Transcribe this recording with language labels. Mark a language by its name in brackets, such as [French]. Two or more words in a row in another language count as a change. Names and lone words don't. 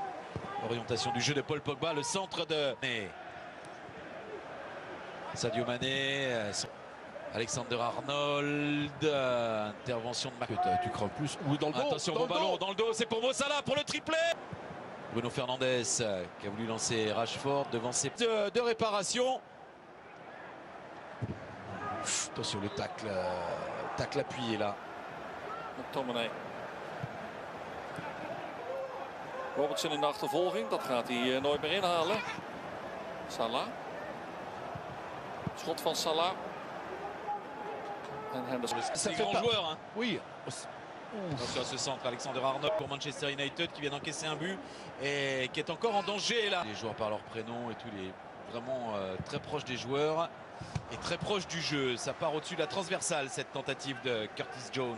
[French] Orientation du jeu de Paul Pogba, le centre de Sadio Mané, Alexander-Arnold, intervention de Marc. Tu crains plus. Ou dans le dos. Attention, bon ballon dans le dos, c'est pour Mo Salah pour le triplé. Bruno Fernandes qui a voulu lancer Rashford devant ses de réparation. Attention le tacle appuyé là. McTominay. [Dutch] Robertson in de achtervolging, dat gaat hij nooit meer inhalen. Salah. Schot van Salah. En Henderson. [French] C'est grand joueur. Hein. Oui. Attention à ce centre, Alexander-Arnold pour Manchester United qui vient d'encaisser un but et qui est encore en danger là. Les joueurs par leur prénom et tout, les vraiment très proches des joueurs et très proche du jeu. Ça part au-dessus de la transversale cette tentative de Curtis Jones.